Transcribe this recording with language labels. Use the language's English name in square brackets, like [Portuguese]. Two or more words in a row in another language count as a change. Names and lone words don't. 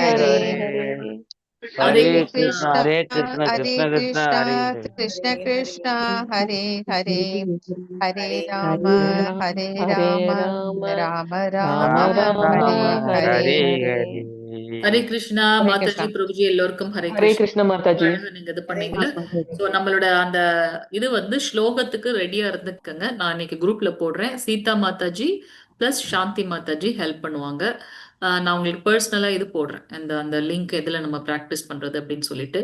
[Tamil] ஹரே ஹரே ஹரே ஹரே கிருஷ்ணா கிருஷ்ண ஹரே கிருஷ்ண கிருஷ்ண கிருஷ்ண ஹரே ஹரே கிருஷ்ண கிருஷ்ண ஹரே ஹரே ஹரே ராம ஹரே ஹரே ராம ராம ராம ராம ராம ராம ஹரே ஹரே ஹரே ஹரே ஹரே ஹரே கிருஷ்ணா ஹரே மாதாஜி கிருஷ்ணா பிரபுஜி எல்லோருக்கும் ஹரே ஹரே கிருஷ்ணா. கிருஷ்ண மாதாஜி. அழகா நீங்க இது பண்ணீங்கல்ல. சோ நம்மளோட அந்த இது வந்து ஸ்லோகத்துக்கு ரெடியா இருந்துக்கங்க. நான் இன்னைக்கு குரூப்ல போடுறேன். சீதா மாதாஜி பிளஸ் சாந்தி மாதாஜி ஹெல்ப் பண்ணுவாங்க. நான் உங்களுக்கு பர்சனலா இது போடுறேன். அந்த அந்த லிங்க் எதுல நம்ம ப்ராக்டிஸ் பண்றது அப்படின்னு சொல்லிட்டு.